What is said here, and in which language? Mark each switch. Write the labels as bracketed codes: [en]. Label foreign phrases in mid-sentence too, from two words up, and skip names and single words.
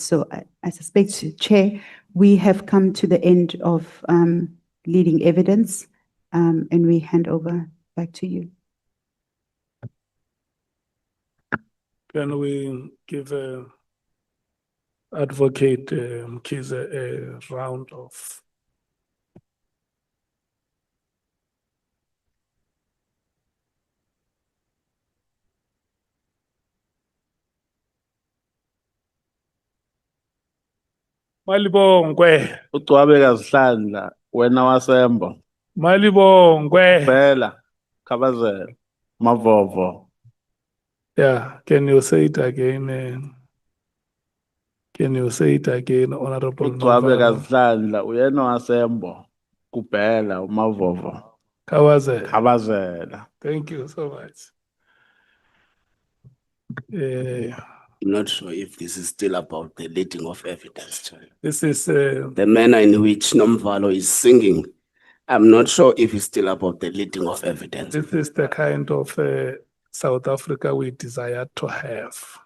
[en] So I suspect, Chair, we have come to the end of leading evidence and we hand over back to you. Can we give Advocate Mkhize a round of Malibongwe, [zu] Ucwabeka Zihlandla, wena wasembo. Malibongwe. Phela, Khabazela, Mavovo. [en] Yeah, can you say it again? Can you say it again, Honorable [zu] uGcwabe Novalo? kaSihlandla uyena wasembo kuphela uMavovo Kawaze. Khabazela. [en] Thank you so much. I'm not sure if this is still about the leading of evidence, Chair. This is The manner in which Nomvalo is singing, I'm not sure if it's still about the leading of evidence. this is the kind of South Africa we desire to have.